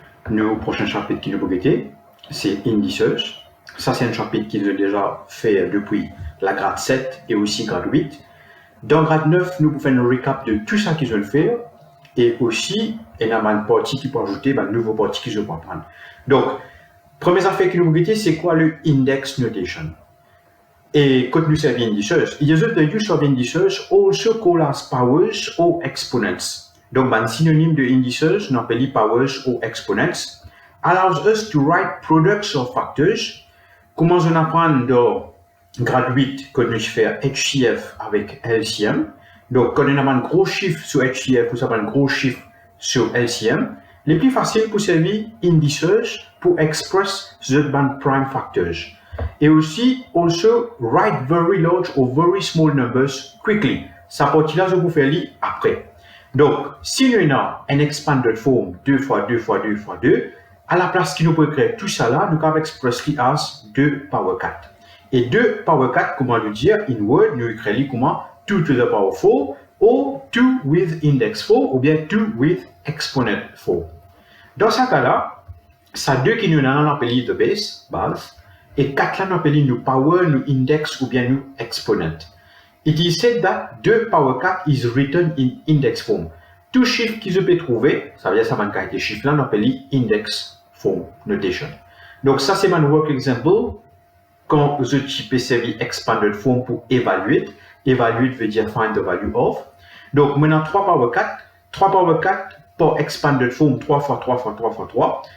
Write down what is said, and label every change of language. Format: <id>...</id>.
<fr>Nos prochains chapitres qui nous projettent, c'est indices. Ça, c'est un chapitre qu'ils ont déjà fait depuis la grade 7 et aussi grade 8. Dans grade 9, nous pouvons faire un récap de tout ça qu'ils veulent faire. Et aussi, il y a une partie qui peut ajouter, une nouvelle partie qu'ils veulent apprendre. Donc, première affaire qui nous projettent, c'est quoi le index notation? Et quand nous servons indices, il y</fr> <en>a the use of indices also called as powers or exponents.</en> <fr>Donc, un synonyme de indices, nous appelons</fr> <en>powers or exponents, allows us to write products of factors.</en> <fr>Comment on apprend dans grade 8 quand nous faisons HCF avec LCM. Donc, quand on a un gros chiffre sur HCF, ou ça un gros chiffre sur LCM, les plus faciles pour servir indices pour</fr> <en>express the prime factors.</en> <fr>Et aussi,</fr> <en>also write very large or very small numbers quickly.</en> <fr>Ça partie-là, je vous fais lire après. Donc, si nous avons un expanded form 2 fois 2 fois 2 fois 2, à la place qui nous peut créer tout ça là, nous pouvons expresser</fr> <en>as 2 power 4.</en> <fr>Et 2 power 4, comment le dire?</fr> <en>In Word,</en> <fr>nous écrivons comment</fr> <en>2 to the power 4,</en> <fr>ou</fr> <en>2 with index 4,</en> <fr>ou bien</fr> <en>2 with exponent 4.</en> <fr>Dans ce cas-là, ça 2 qui nous appelle</fr> <en>the base,</en> <fr>et 4 là nous appelons nous power, nous index, ou bien nous exponent.</fr> <en>It is said that 2 power 4 is written in index form.</en> <fr>Tout chiffre qu'ils peuvent trouver, ça veut dire ça va être chiffre là, on appelle index form notation. Donc ça c'est mon work example quand je peux servir expanded form pour évaluer. Évaluer veut dire</fr> <en>find the value of.</en> <fr>Donc maintenant 3 power 4, 3 power 4 pour expanded form 3 fois 3 fois 3 fois 3.</fr>